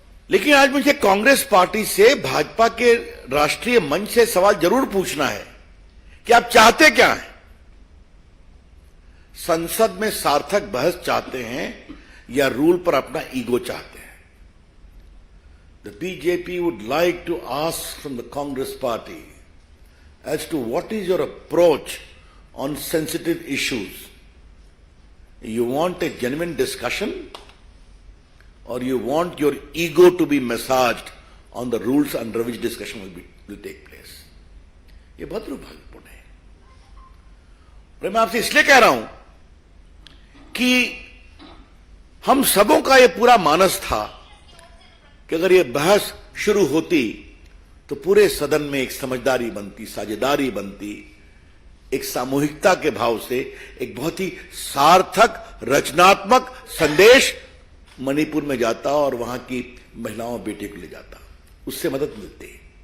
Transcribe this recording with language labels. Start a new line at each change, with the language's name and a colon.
Hindi: लेकिन आज मुझे कांग्रेस पार्टी से, भाजपा के राष्ट्रीय मंच से सवाल जरूर पूछना है कि आप चाहते क्या हैं? संसद में सार्थक बहस चाहते हैं या रूल पर अपना ईगो चाहते हैं?
English: The BJP would like to ask from the Congress party as to what is your approach on sensitive issues. You want a genuine discussion or you want your ego to be massaged on the rules under which discussion will take place?
Hindi: ये बहुत दुर्भाग्यपूर्ण है। और मैं आपसे इसलिए कह रहा हूं कि हम सबों का ये पूरा मानस था कि अगर ये बहस शुरू होती तो पूरे सदन में एक समझदारी बनती, साझेदारी बनती, एक सामूहिकता के भाव से एक बहुत ही सार्थक रचनात्मक संदेश मणिपुर में जाता और वहां की महिलाओं और बेटे को ले जाता, उससे मदद मिलती।